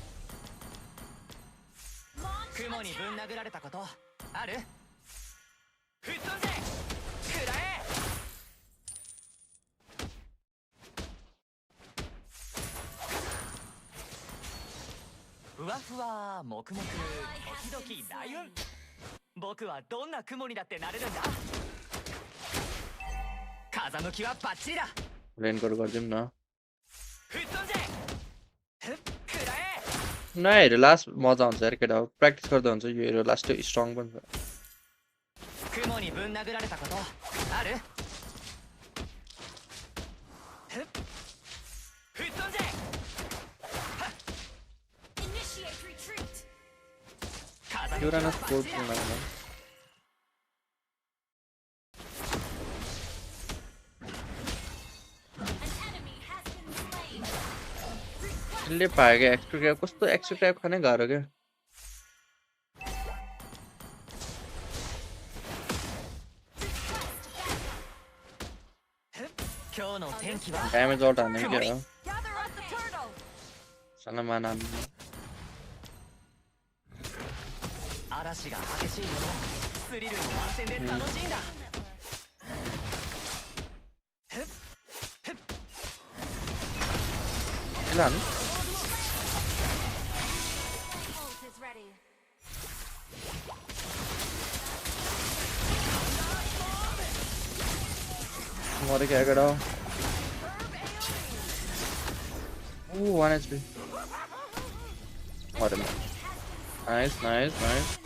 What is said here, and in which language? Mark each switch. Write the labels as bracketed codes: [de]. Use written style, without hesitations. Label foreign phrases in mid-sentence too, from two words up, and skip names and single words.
[ja] 雲にぶん殴られたことある？吹っ飛んで食らえ。ふわふわ黙々時々雷雲。僕はどんな雲にだってなれるんだ。風向きはバッチリだ。 [ne] लेन कट गरिदिउँ न [ja] 吹っ飛んでふっ食らえ。 [ne] नयाँ हेरेर लास्ट मजा हुन्छ यार केटा हो प्र्याक्टिस गर्दा हुन्छ यो हेरेर लास्ट त्यो स्ट्रङ पनि छ [ja] 雲にぶん殴られたことある？ふっ吹っ飛んで [en] Initiate retreat. [ja] 風向き [ne] युरानस [ja] はバッ [ne] फोर्थ [ja] チリだ。 [ne] टुर्नामेन्ट यसले पाएको [en] extra crap [ne] कस्तो [en] extra crap [ne] खानै गाह्रो क्या ड्यामेज आउट हान्ने क्या हो सानो माना हान्ने [ja] 嵐が激しいほどスリルも満点で楽しいんだ。ふっふっ [ne] यसले हान्नु [en] Ult is ready. [ne] मरे क्या केटा हो ओ 1 HP मरेन [en] nice nice nice